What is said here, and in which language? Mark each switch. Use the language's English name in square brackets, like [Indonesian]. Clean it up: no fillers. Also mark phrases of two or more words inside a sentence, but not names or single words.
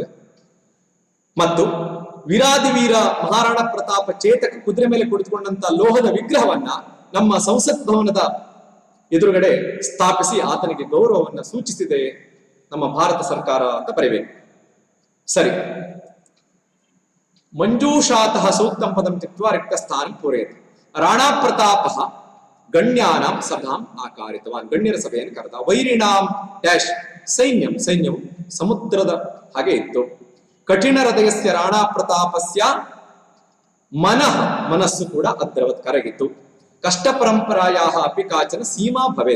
[Kannada] ಮತ್ತು ವೀರಾದಿ ವೀರ ಮಹಾರಾಣಾ ಪ್ರತಾಪ ಚೇತಕ ಕುದುರೆ ಮೇಲೆ ಕುಳಿತುಕೊಂಡಂತ ಲೋಹದ ವಿಗ್ರಹವನ್ನ ನಮ್ಮ ಸಂಸತ್ ಭವನದ ಎದುರುಗಡೆ ಸ್ಥಾಪಿಸಿ ಆತನಿಗೆ ಗೌರವವನ್ನು ಸೂಚಿಸಿದೆ ನಮ್ಮ ಭಾರತ ಸರ್ಕಾರ ಅಂತ ಬರೀಬೇಕು. [Sanskrit] ಸರಿ, ಮಂಜೂಷಾತಃ ಸೂಕ್ತಂ ಪದಂ ತ್ಯಕ್ತ್ವಾ ರಿಕ್ತ ಸ್ಥಾನಂ ಪೂರಯತಿ. ರಾಣಾ ಪ್ರತಾಪ ಗಣ್ಯಾನಾಂ ಸಭಾಂ ಆಕಾರಿತವಾನ್. [Kannada] ಗಣ್ಯರ ಸಭೆಯನ್ನು ಕರೆದ. [Sanskrit] ವೈರಿಣಾಂ ಡ್ಯಾಶ್ ಸೈನ್ಯಂ. [Kannada] ಸೈನ್ಯವು ಸಮುದ್ರದ ಹಾಗೆ ಇತ್ತು. [Sanskrit] ಕಠಿಣ ಹೃದಯಸ್ಯ ರಾಣಾ ಪ್ರತಾಪಸ್ಯ ಮನಃ. [Kannada] ಮನಸ್ಸು ಕೂಡ ಅದ್ರವತ್ ಕರಗಿತು. [Sanskrit] ಕಷ್ಟ ಪರಂಪರಾಯ ಅಪಿ ಕಾಚನ ಸೀಮಾ ಭವೇತ್.